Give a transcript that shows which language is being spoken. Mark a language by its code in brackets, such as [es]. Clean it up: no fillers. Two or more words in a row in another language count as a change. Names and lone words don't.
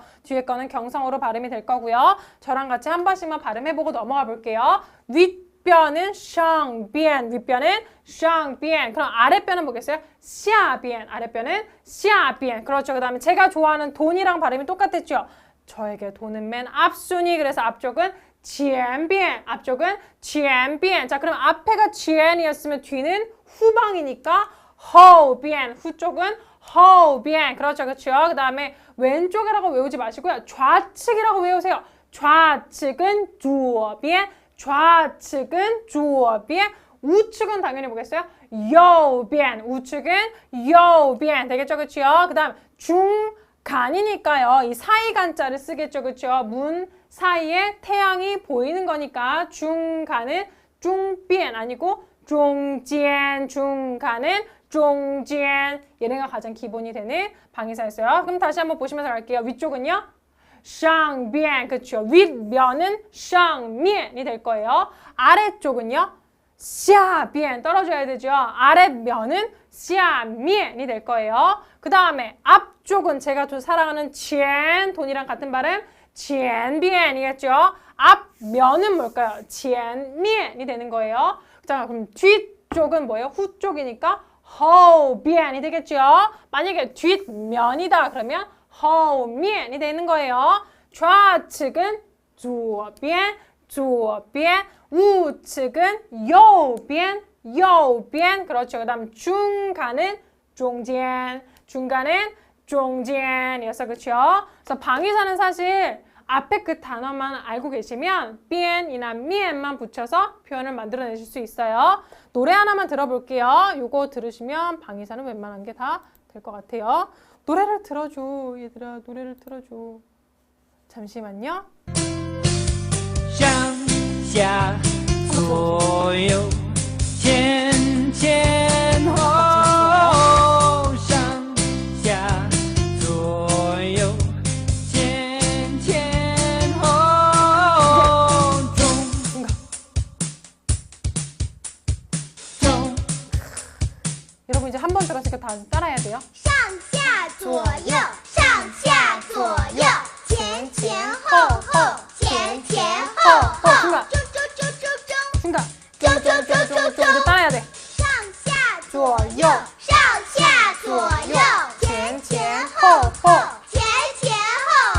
[ko] 뒤에 거는 경성으로 발음이 될 거고요. 저랑 같이 한 번씩만 발음해보고 넘어가 볼게요. 윗변은 샹비엔, 윗변은 샹비엔. 그럼 아랫변은 뭐겠어요? 샤비엔, 아랫변은 샤비엔. 그렇죠. 그 다음에 제가 좋아하는 돈이랑 발음이 똑같았죠. 저에게 돈은 맨 앞순위. 그래서 앞쪽은 前边, 앞쪽은 前边. 자, 그럼 앞에가 前이었으면 뒤는 후방이니까 后边, 후쪽은 后边. 그렇죠, 그렇죠. 그 다음에 왼쪽이라고 외우지 마시고요. 좌측이라고 외우세요. 좌측은 左边, 좌측은 左边. 우측은 당연히 뭐겠어요? 右边, 우측은 右边. 되겠죠, 그렇죠. 그 다음 중간이니까요. 이 사이간자를 쓰겠죠, 그렇죠. 문 사이에 태양이 보이는 거니까 중간은 中边 아니고 中间, 중간은 中间 얘네가 가장 기본이 되는 방위사였어요. 그럼 다시 한번 보시면서 갈게요. 위쪽은요. 上边 그렇죠. 윗면은 上面이 될 거예요. 아래쪽은요. 下边 떨어져야 되죠. 아랫면은 下面이 될 거예요. 그 다음에 앞쪽은 제가 또 사랑하는 前 돈이랑 같은 발음 前边 이겠죠. 앞면은 뭘까요? 前面이 되는 거예요. 자, 그럼 뒤쪽은 뭐예요? 후 쪽이니까 后边 이 되겠죠. 만약에 뒷면이다 그러면 后面 이 되는 거예요. 좌측은 [zh] 左边左边 [ko] 우측은 [zh] 右边右边 [ko] 그렇죠. 그다음 중간은 中间 중간은 中间 이었어. 그렇죠? 그래서 방위사는 사실 앞에 그 단어만 알고 계시면 边이나 面만 붙여서 표현을 만들어내실 수 있어요. 노래 하나만 들어볼게요. 요거 들으시면 방위사는 웬만한 게 다 될 것 같아요. 노래를 틀어줘. 얘들아 노래를 틀어줘. 잠시만요. [zh] 上下左右前前后上下左右前前后中中 [ko] 여러분 이제 한 번 들었으니까 다 따라해야 돼요. [zh] 上下左右，上下左右，前前后后，前前后后， [ko] 중간 [zh] 中中中中中， [ko] 중간 [zh] 中中中中 [ko] 이제 [zh] 中， [ko] 따라해야 돼. [zh] 上下左右，上下左右，前前后后，前前后后，